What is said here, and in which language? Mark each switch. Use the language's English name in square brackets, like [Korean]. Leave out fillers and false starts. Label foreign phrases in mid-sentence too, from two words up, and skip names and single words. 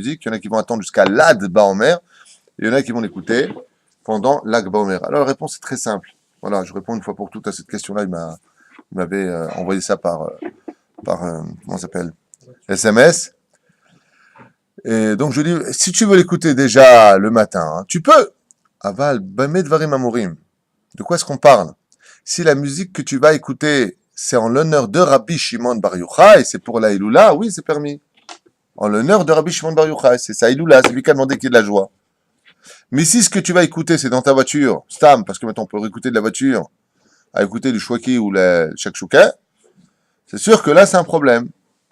[French] Il y en a qui vont attendre jusqu'à Lad Baomer. Et il y en a qui vont l'écouter pendant Lag Baomer. Alors la réponse est très simple. Voilà, je réponds une fois pour toutes à cette question-là. Il m'avait envoyé ça par comment ça s'appelle? SMS. Et donc je dis, si tu veux l'écouter déjà le matin, hein, tu peux. [Hebrew] אבל, במה דברים אמורים. [French] De quoi est-ce qu'on parle? Si la musique que tu vas écouter, c'est en l'honneur de Rabbi Shimon Bar Yochai, c'est pour la Iloula, oui, c'est permis. En l'honneur de Rabbi Shimon Bar Yochai, c'est sa Iloula, c'est lui qui a demandé qu'il y ait de la joie. Mais si ce que tu vas écouter, c'est dans ta voiture, stam, parce que maintenant on peut réécouter de la voiture, à écouter du Shwaki ou le Shakshuka, c'est sûr que là, c'est un problème.